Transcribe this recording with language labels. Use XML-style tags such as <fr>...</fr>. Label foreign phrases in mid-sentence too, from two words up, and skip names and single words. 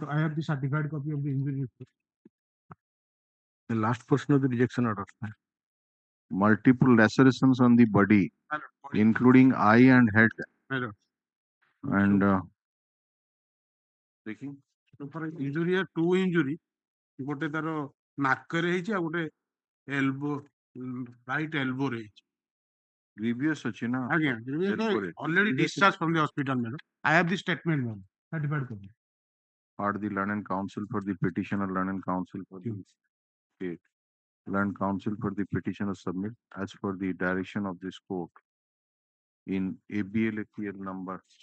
<en>I have the certified copy of the injury report. The last portion of the rejection order. Multiple lacerations on the body, including eye and head. My lord. And injury, two injury.</en> <or>ଗୋଟେ ତାର ନାକରେ ହେଇଛି ଆଉ ଗୋଟେ</or> <en>elbow, right elbow</en> <or>ରେ ହେଇଛି. Grievous ଅଛି ନା?</or> <en>Again, already discharged from the hospital, madam. I have the statement, madam. Certified copy. Are the learned counsel for the petitioner, learned counsel for the state, learned counsel for the petitioner submit as per the direction of this court in ABLAPL number</en>